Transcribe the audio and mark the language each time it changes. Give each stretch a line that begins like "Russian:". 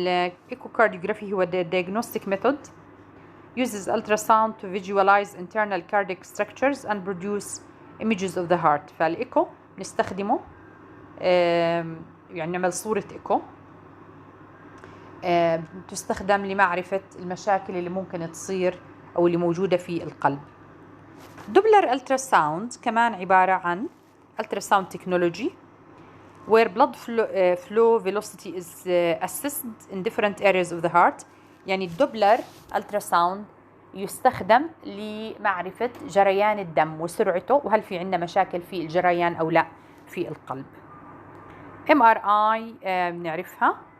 Arabic: فالإيكوكارديوغرافي هو
English: diagnostic method uses ultrasound to visualize internal cardiac structures and produce images of the heart.
Arabic: فالإيكو نستخدمه يعني نعمل صورة إيكو تستخدم لمعرفة المشاكل اللي ممكن تصير أو اللي موجودة في القلب. دوبلر التراساوند كمان عبارة عن
English: ultrasound technology where blood flow velocity is assessed in different areas of the heart.
Arabic: يعني الدوبلر التراساوند يستخدم لمعرفة جريان الدم وسرعته، وهل في عندنا مشاكل في الجريان أو لا في القلب. MRI بنعرفها.